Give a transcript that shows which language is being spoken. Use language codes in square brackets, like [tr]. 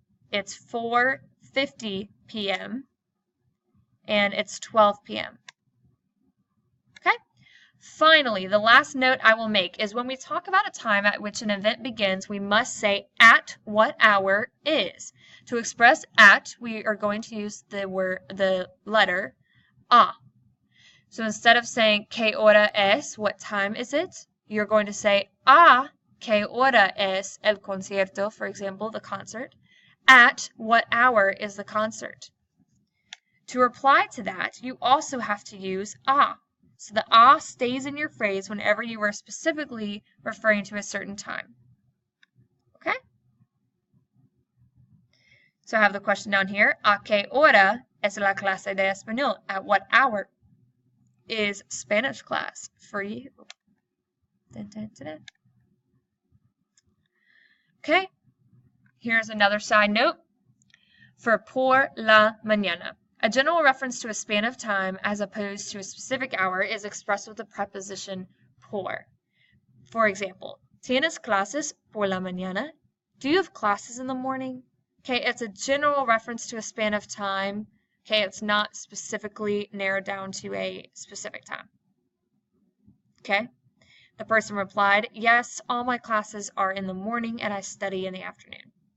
[en] It's 4:50 p.m. and it's 12 p.m. Okay? Finally, the last note I will make is when we talk about a time at which an event begins, we must say at what hour is. To express at, we are going to use the letter a. So instead of saying [es] ¿qué hora es? [en] What time is it? You're going to say [es] a ¿qué hora es el concierto? [en] For example, the concert. At what hour is the concert? To reply to that, you also have to use a. So the a stays in your phrase whenever you are specifically referring to a certain time. Okay? So I have the question down here. [es] ¿A qué hora es la clase de español? [en] At what hour is Spanish class for you? Dun, dun, dun, dun. Okay. Here's another side note. For [es] por la mañana. [en] A general reference to a span of time as opposed to a specific hour is expressed with the preposition por. For example, [es] ¿Tienes clases por la mañana? [en] Do you have classes in the morning? Okay, it's a general reference to a span of time. Okay, it's not specifically narrowed down to a specific time. Okay, the person replied, yes, all my classes are in the morning and I study in the afternoon.